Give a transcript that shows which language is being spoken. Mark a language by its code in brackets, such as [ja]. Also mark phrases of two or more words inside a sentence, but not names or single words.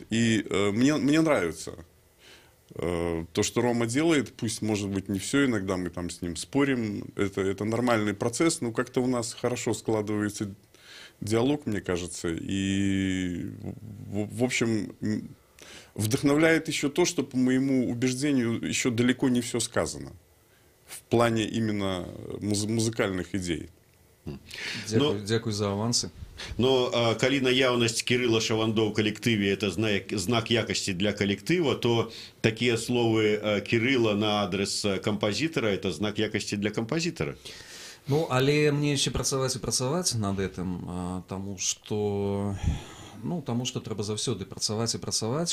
[ru] И мне нравится то, что Рома делает, пусть, может быть, не все, иногда мы там с ним спорим, это нормальный процесс, но как-то у нас хорошо складывается диалог, мне кажется, и, в общем, вдохновляет еще то, что, по моему убеждению, еще далеко не все сказано в плане именно музыкальных идей. [uk] Дякую за авансы. [be] Но калі наяўнасць Кірыла Шывандо ў калектыве это знак якасці для калектыва, то такія словы Кірыла на адрес кампазітара это знак якасці для кампазітара. Ну, але мне яшчэ працаваць і працаваць над гэтым, таму што трэба заўсёды працаваць і працаваць.